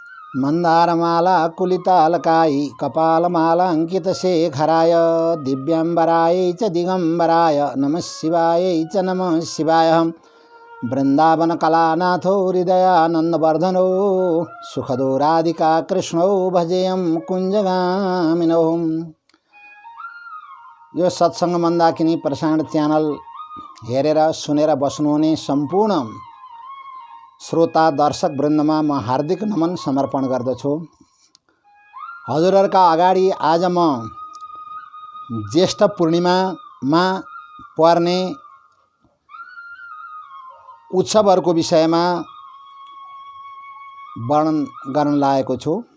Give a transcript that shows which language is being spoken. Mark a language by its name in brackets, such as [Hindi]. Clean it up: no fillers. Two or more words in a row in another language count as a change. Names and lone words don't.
[Sanskrit] मंदारमाला कुलितालकाई कपालमाला अंकितशेखराय दिव्यांबराय च दिगंबराय नमः शिवाय च नमः शिवाय। वृंदावन कलानाथो हृदयानंदवर्धनो सुखदो राधिका कृष्णो भजेयम कुंजगामिनो। [Nepali] यो सत्संग मन्दाकिनी प्रसारण च्यानल हेरेर सुनेर बस्नुहुने सम्पूर्ण श्रोता दर्शक वृन्दमा म हार्दिक नमन समर्पण गर्दछु। हजुरहरुका अगाडि आज म ज्येष्ठ पूर्णिमामा पर्ने उत्सवहरुको विषयमा वर्णन गर्न लागेको छु।